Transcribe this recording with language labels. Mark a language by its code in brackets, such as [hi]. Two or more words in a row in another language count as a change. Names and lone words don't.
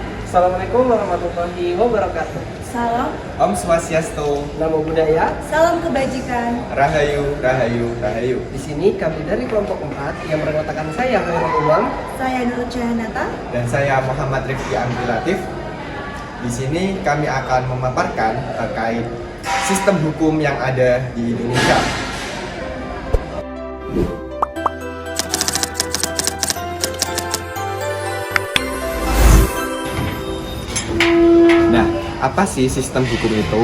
[ar] Assalamualaikum warahmatullahi wabarakatuh. [id] Salam, [sa] Om Swastiastu, [pi] Namo Buddhaya. [id] salam kebajikan. Rahayu, Rahayu, Rahayu. Di sini kami dari kelompok 4 yang beranggotakan saya Khairul Umam. Saya Nur Cahanata. Dan saya Muhammad Rifki Amri Latif. Di sini kami akan memaparkan terkait sistem hukum yang ada di Indonesia. Nah, apa sih sistem hukum itu?